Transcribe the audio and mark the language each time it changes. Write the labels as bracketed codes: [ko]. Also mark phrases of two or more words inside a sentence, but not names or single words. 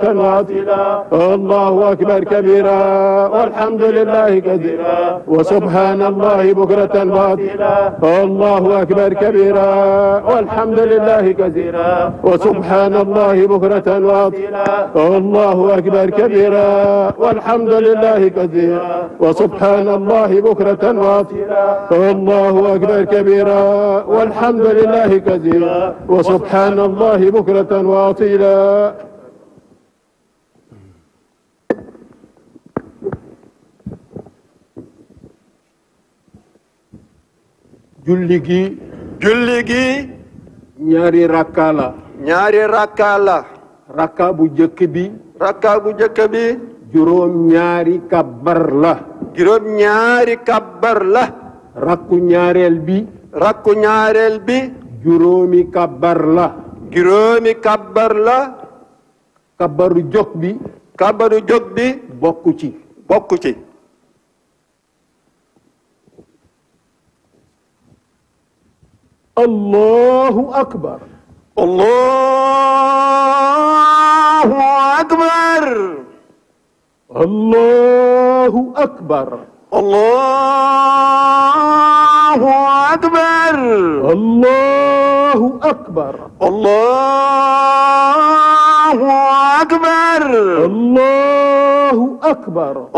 [ar] وأصيلا الله أكبر كبيرا والحمد لله كثيرا وسبحان الله بكرة وأصيلا الله أكبر كبيرا والحمد لله كثيرا وسبحان الله بكرة وأصيلا الله أكبر كبيرا والحمد لله كثيرا وسبحان الله بكرة وأصيلا الله أكبر كبيرا والحمد لله كثيرا وسبحان الله بكرة وأصيلا [wo] julli gi ñaari rakka la rakka bu jëkk bi juróom ñaari kabbar la rakku ñaareel bi juróomi kabbar la kabbaru jóg bi bokku ci [ar] الله أكبر الله أكبر الله أكبر الله أكبر الله أكبر الله أكبر الله أكبر